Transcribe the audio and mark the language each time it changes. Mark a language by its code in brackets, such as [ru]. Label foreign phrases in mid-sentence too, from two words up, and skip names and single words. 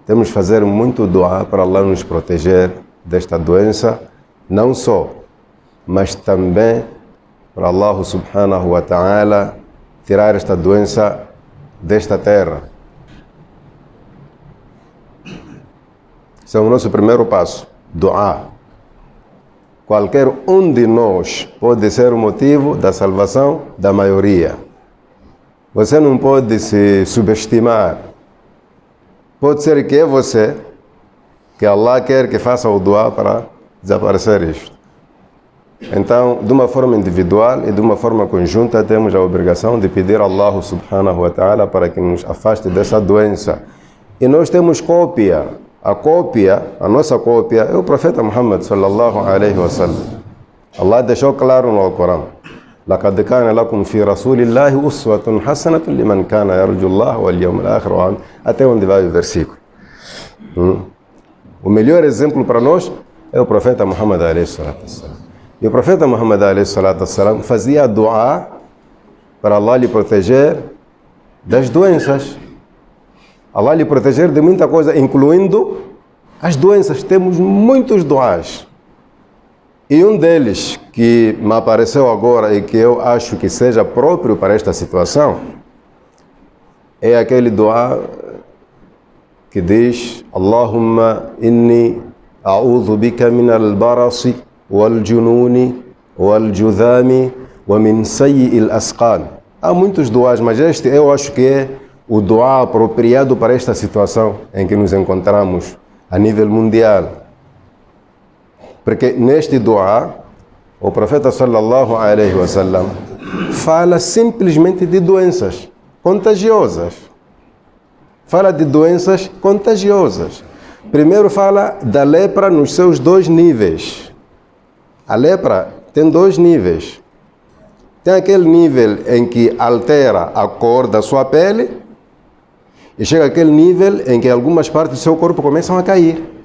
[pt] temos que fazer muito dua para Allah nos proteger desta doença, não só, mas também para [ar] الله سبحانه وتعالى [pt] tirar esta doença desta terra. Esse é o nosso primeiro passo, dua. Qualquer um de nós pode ser o motivo da salvação da maioria. Você não pode se subestimar. Pode ser que é você, que Allah quer que faça o dua para desaparecer isto. Então, de uma forma individual e de uma forma conjunta, temos a obrigação de pedir a [ar] الله سبحانه وتعالى [pt] para que nos afaste dessa doença. E nós temos cópia. A nossa cópia é o profeta Muhammad [ar] صلى الله عليه وسلم. [pt] Allah deixou claro no Alcorão: [ar] لَقَدْ كَانَ لَكُمْ فِي رَسُولِ اللَّهِ أُسْوَةٌ حَسَنَةٌ لِمَنْ كَانَ يَرْجُو اللَّهَ وَالْيَوْمَ الْآخِرَ, [pt] até onde vai o versículo. O melhor exemplo para nós é o profeta Muhammad [ar] عليه الصلاة والسلام. [pt] E o profeta Muhammad [ar] عليه الصلاة والسلام [pt] fazia dua para Allah lhe proteger das doenças. Allah lhe proteger de muita coisa, incluindo as doenças. Temos muitos duas. E um deles que me apareceu agora e que eu acho que seja próprio para esta situação é aquele dua que diz: [ar] اللهم إني أعوذ بك من البرص والجنون والجذام ومن سيئ الأسقام. [pt] Há muitos duas, mas este eu acho que é o dua apropriado para esta situação em que nos encontramos a nível mundial. Porque neste dua, o profeta [ar] صلى الله عليه وسلم [pt] fala simplesmente de doenças contagiosas. Fala de doenças contagiosas. Primeiro fala da lepra nos seus dois níveis. A lepra tem dois níveis. Tem aquele nível em que altera a cor da sua pele, e chega àquele nível em que algumas partes do seu corpo começam a cair.